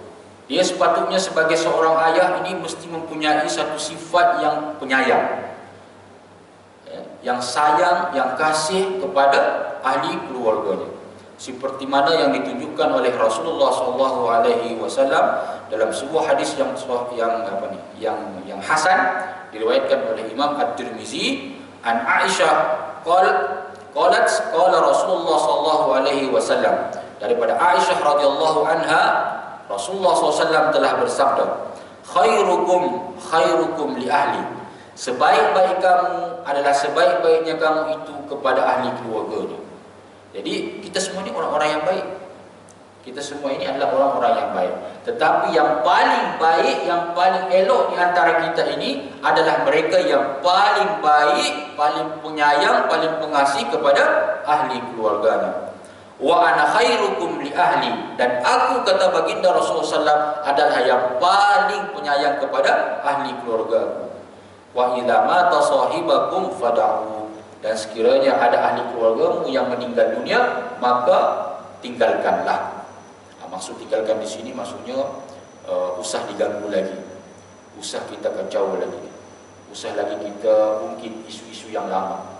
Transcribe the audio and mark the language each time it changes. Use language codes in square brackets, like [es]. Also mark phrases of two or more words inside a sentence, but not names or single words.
[ms] Dia sepatutnya sebagai seorang ayah ini mesti mempunyai satu sifat yang penyayang, yang sayang, yang kasih kepada ahli keluarganya, seperti mana yang ditunjukkan oleh Rasulullah SAW dalam sebuah hadis yang hasan diriwayatkan oleh Imam At-Tirmizi [ar] عن عائشة قالت قال [ms] Rasulullah SAW, daripada Aisyah [ar] رضي الله عنها, [ms] Rasulullah SAW telah bersabda, [ar] خيركم لأهله, [ms] sebaik-baik kamu adalah sebaik-baiknya kamu itu kepada ahli keluarganya. Jadi kita semua ini orang-orang yang baik. Kita semua ini adalah orang-orang yang baik. Tetapi yang paling baik, yang paling elok di antara kita ini adalah mereka yang paling baik, paling penyayang, paling pengasih kepada ahli keluarganya. [ar] وأنا خيركم لأهلي, [ms] dan aku, kata baginda Rasulullah SAW, adalah yang paling penyayang kepada ahli keluargaku. [ar] وإذا مات صاحبكم فدعوه, [ms] dan sekiranya ada ahli keluargamu yang meninggal dunia, maka tinggalkanlah. Maksud tinggalkan di sini maksudnya usah diganggu lagi, usah kita kacau lagi, usah lagi kita ungkit isu-isu yang lama.